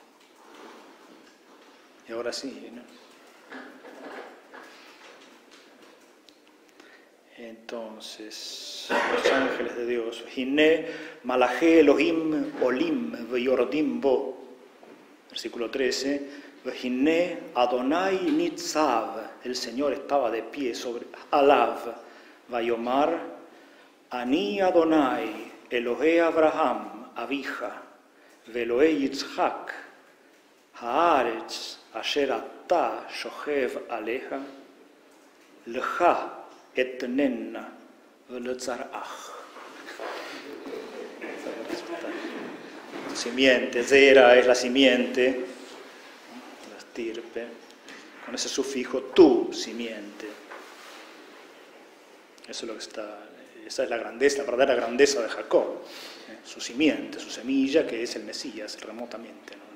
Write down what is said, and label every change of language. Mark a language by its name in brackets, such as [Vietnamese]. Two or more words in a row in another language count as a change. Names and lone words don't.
[Spanish] Y ahora sí, ¿no? Entonces, los ángeles de Dios, [Hebrew] הנה, מלאכי, אלוהים, עולים, ויורדים, בו, versículo 13, הנה, יהוה, נצב, [Spanish] el Señor estaba de pie sobre [Hebrew] עליו, ויאמר, אני יהוה, אלהי אברהם, אביך, ואלהי יצחק, הארץ, אשר אתה, שכב עליך, לך, אתננה ולזרעך. [Spanish] Simiente, zera es la simiente, la estirpe, con ese sufijo tu simiente. Eso es lo que está, esa es la grandeza, la verdadera grandeza de Jacob, su simiente, su semilla, que es el Mesías, remotamente, ¿no?